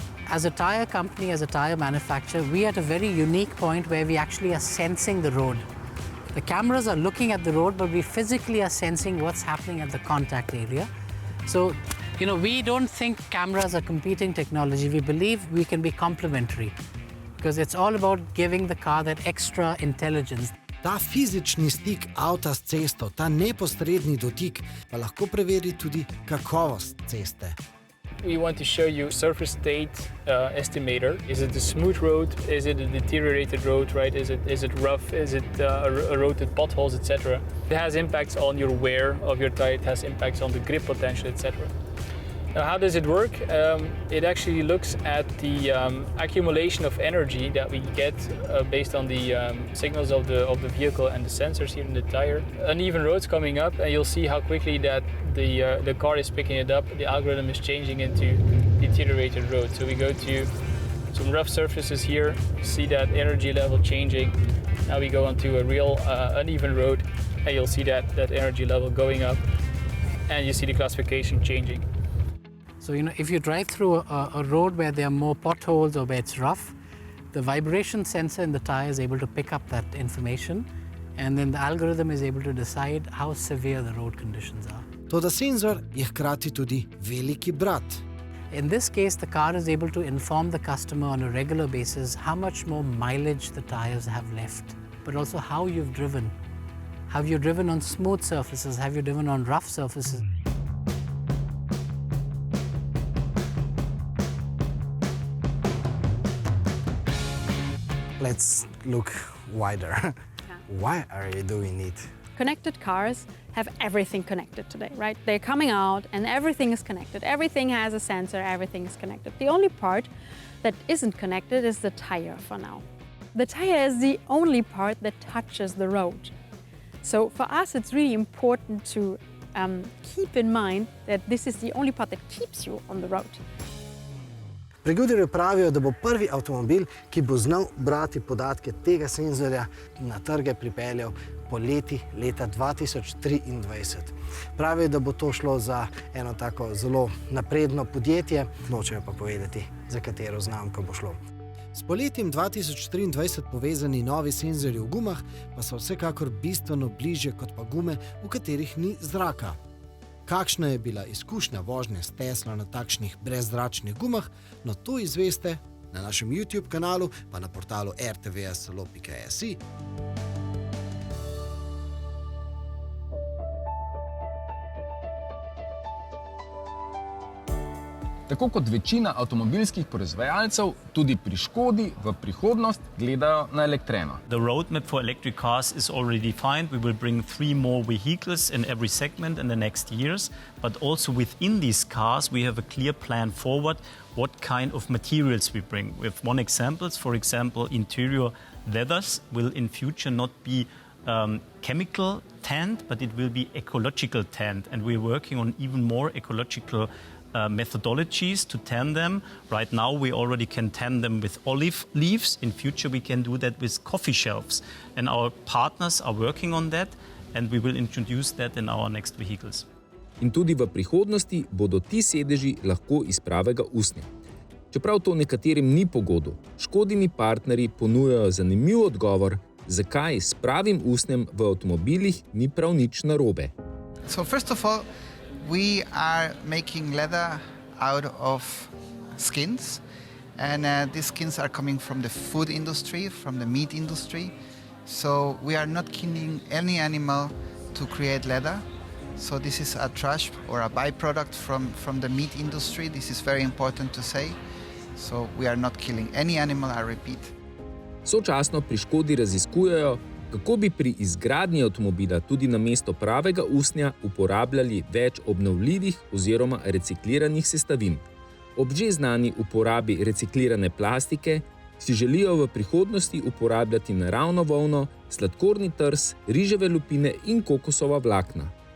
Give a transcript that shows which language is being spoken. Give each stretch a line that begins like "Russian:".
English: As a tire company, as a tire manufacturer, we are at a very unique point where we actually are sensing the road. The cameras are looking at the road, but we physically are sensing what's happening at the contact area. So, you know, we don't think cameras are competing technology. We believe we can be complementary because it's all about giving the car that extra intelligence.
Slovenian: Ta fizični stik avta s cesto, ta neposredni dotik, pa lahko preveri tudi kakovost ceste.
English: We want to show you surface state estimator. Is it a smooth road? Is it a deteriorated road, right? Is it rough? Is it eroded potholes, etc.? It has impacts on your wear of your tire. It has impacts on the grip potential, etc. Now, how does it work? It actually looks at the accumulation of energy that we get based on the signals of the vehicle and the sensors here in the tire. Uneven roads coming up, and you'll see how quickly that the car is picking it up. The algorithm is changing into deteriorated roads. So we go to Some rough surfaces here, you see that energy level changing. Now we go onto a real uneven road, and you'll see that energy level going up, and you see the classification changing. So, if you drive through a road where there are more potholes or where it's rough, the vibration sensor in the tire is able to pick up that information, and then the algorithm is able to decide how severe the road conditions are.
Slovenian: Toda senzor je hkrati tudi veliki brat.
English: In this case, the car is able to inform the customer on a regular basis how much more mileage the tires have left, but also how you've driven. Have you driven on smooth surfaces? Have you driven on rough surfaces? Let's look wider. Why are you doing it? Connected cars have everything connected today, right? They're coming out and everything is connected. Everything has a sensor, everything is connected. The only part that isn't connected is the tire for now. The tire is the only part that touches the road. So for us, it's really important to keep in mind that this is the only part that keeps you on the road.
Slovenian: Pri Goodyearu pravijo, da bo prvi avtomobil, ki bo znal brati podatke tega senzorja, na trge pripeljal poleti leta 2023. Pravijo, da bo to šlo za eno tako zelo napredno podjetje, nočejo pa povedati, za katero znamko bo šlo. S poletjem 2023 povezani novi senzorji v gumah pa so vsekakor bistveno bližje kot pa gume, v katerih ni zraka. Kakšna je bila izkušnja vožnje s Teslo na takšnih brezzračnih gumah, no to izveste na našem YouTube kanalu, pa na portalu rtvslo.si. Tako kot večina avtomobilskih proizvajalcev, tudi pri Škodi v prihodnost gledajo na elektreno.
English: The roadmap for electric cars is already defined. We will bring 3 more vehicles in every segment in the next years. But also within these cars, we have a clear plan forward what kind of materials we bring. With one example, for example, interior leathers will in future not be chemical tanned, but it will be ecological tanned. And we're working on even more ecological methodologies to tan them. Right now we already can tan them with olive leaves. In future we can do that with coffee shelves. And our partners are working on that and we will introduce that in our next vehicles.
Slovenian: In tudi v prihodnosti bodo ti sedeži lahko iz pravega usnja. Čeprav to nekaterim ni pogodu, Škodini partnerji ponujajo zanimiv odgovor, zakaj s pravim usnjem v avtomobilih ni prav nič narobe.
English: So first of all, we are making leather out of skins, and these skins are coming from the food industry, from the meat industry. So we are not killing any animal to create leather. So this is a trash or a byproduct from the meat industry. This is very important to say. So we are not killing any animal, I repeat.
Slovenian: Sočasno pri Škodi raziskujejo, kako bi pri izgradnji avtomobila tudi namesto pravega usnja uporabljali več obnovljivih oziroma recikliranih sestavin. Ob že znani uporabi reciklirane plastike si želijo v prihodnosti uporabljati naravno volno, sladkorni trs, riževe lupine in kokosova vlakna.